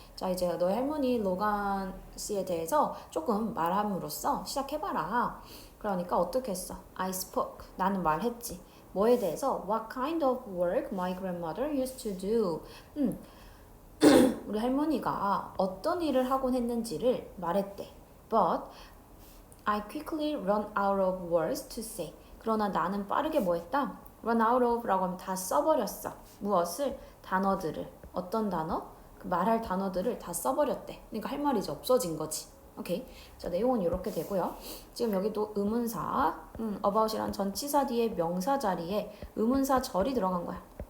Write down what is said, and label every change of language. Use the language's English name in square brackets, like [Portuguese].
[Korean] 자, 이제 너의 할머니 로간 씨에 대해서 조금 말함으로써 시작해봐라. 그러니까 어떻게 했어? [English] I spoke. [Korean] 나는 말했지. 뭐에 대해서? [English] What kind of work my grandmother used to do. [Korean] 우리 할머니가 어떤 일을 하곤 했는지를 말했대. [English] But I quickly run out of words to say. [Korean] 그러나 나는 빠르게 뭐 했다? run out of라고 하면 다 써버렸어. 무엇을? 단어들을. 어떤 단어? 그 말할 단어들을 다 써버렸대. 그러니까 할 말이 이제 없어진 거지. 오케이. 자, 내용은 이렇게 되고요. 지금 여기도 의문사, about이란 전치사 뒤에 명사 자리에 의문사 절이 들어간 거야.